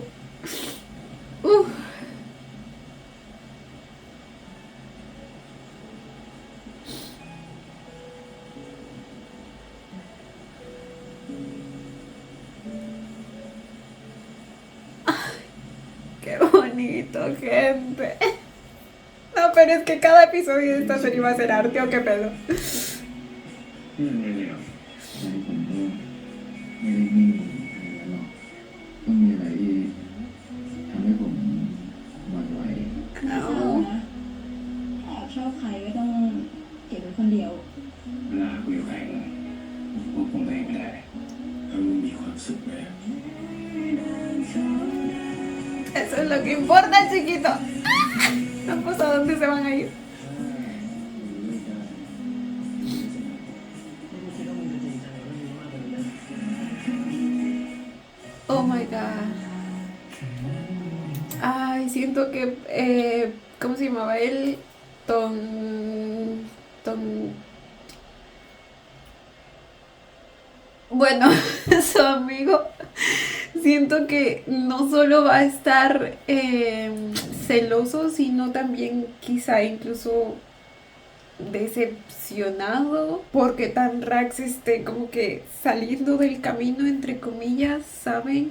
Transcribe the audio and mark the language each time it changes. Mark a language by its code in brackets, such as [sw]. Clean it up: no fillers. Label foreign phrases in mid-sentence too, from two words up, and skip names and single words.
[es] Uf. Qué bonito, gente. No, pero es que cada episodio de esta serie va a ser arte o qué pedo. [th] นี่ยังไงเนี่ย ใจผมก็ไม่ได้นิ่งขนาดนั้นหรอกต้องมีอะไรที่ทำให้ผมหวั่นไหว ไม่เศร้านะแอบชอบใครก็ต้องเก็บไว้คนเดียว เวลาคุยกับใครผมควบคุมตัวเองไม่ได้แล้วมึงมีความสุขไหม [es] Eso es lo que importa, chiquito. No cosa dónde se van a ir. [th] ไม่คิดว่ามึงจะจริงจังกับเรื่องนี้มากกว่านี้นะ [en] Oh my god. [es] Ay, siento que, ¿cómo se llamaba él? Bueno, su amigo, siento que no solo va a estar celoso, sino también quizá incluso decepcionado porque Tanrax esté como que saliendo del camino, entre comillas, ¿saben?